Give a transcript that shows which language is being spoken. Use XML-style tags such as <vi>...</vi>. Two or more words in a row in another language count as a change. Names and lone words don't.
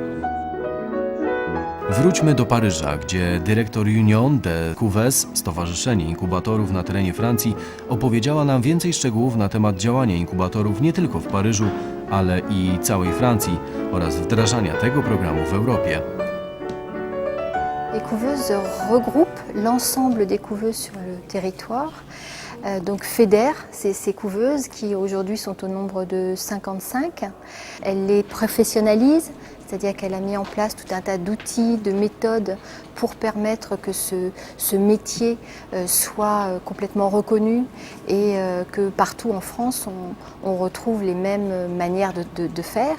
<pl>Wróćmy do Paryża, gdzie dyrektor Union de QWES, Stowarzyszenie Inkubatorów na terenie Francji, opowiedziała nam więcej szczegółów na temat działania inkubatorów nie tylko w Paryżu, ale i całej Francji oraz wdrażania tego programu w Europie.</pl> <fr>Les couveuses regroupent l'ensemble des couveuses sur le territoire, donc fédèrent ces couveuses qui aujourd'hui sont au nombre de 55. Elle les professionnalise, c'est-à-dire qu'elle a mis en place tout un tas d'outils, de méthodes pour permettre que ce métier soit complètement reconnu et que partout en France on retrouve les mêmes manières de faire.</fr>